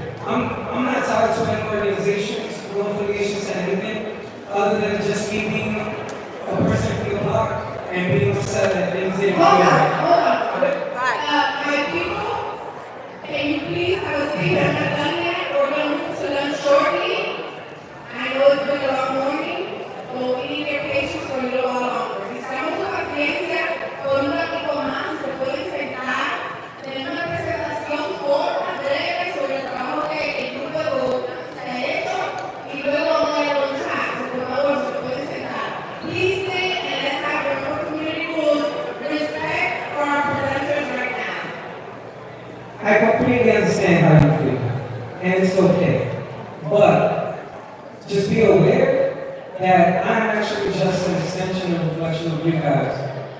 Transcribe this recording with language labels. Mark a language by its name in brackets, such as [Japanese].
[English] I'm not tied to any organizations, no affiliations to anything, other than just me being a person from the block and being upset that things didn't go right. Hold on. My people, can you please have a seat? I'm not done yet. We're going to move to lunch shortly. I know it's been a long morning, but we need your patience for a little while longer. [Spanish] Necesitamos su paciencia por un ratito más. Se pueden sentar. Tenemos una presentación corta, breve, sobre el trabajo que el grupo de Bogotá ha hecho y luego vamos a ir a lunchar. Por favor, se pueden sentar. [English] Please stay and let's have the community rules. Respect for our presenters right now. I completely understand how you feel, and it's okay. But just be aware that I'm actually just an extension and reflection of you guys.